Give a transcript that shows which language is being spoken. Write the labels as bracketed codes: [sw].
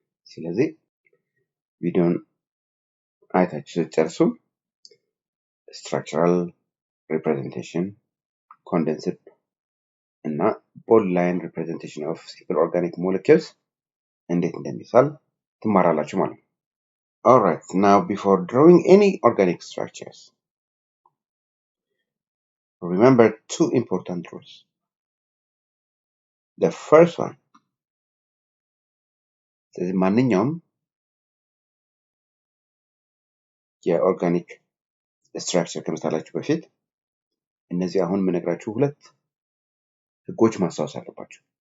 [am] ስለዚህ ቪዲዮን አይታችሁ ስትጨርሱ [en] structural representation, condensed [am] እና [en] ball line representation of simple organic molecules [am] እንዴት እንደሚሳል ትማራላችሁ ማለት ነው. [en] Alright, now before drawing any organic structures, remember two important rules. The first one, [am] ስለዚህ ማንኛውም የኦርጋኒክ ስትራክቸር ከመስራታችሁ በፊት እነዚህ አሁን የምነግራችሁ ሁለት ህጎች ማስታወስ አለባችሁ.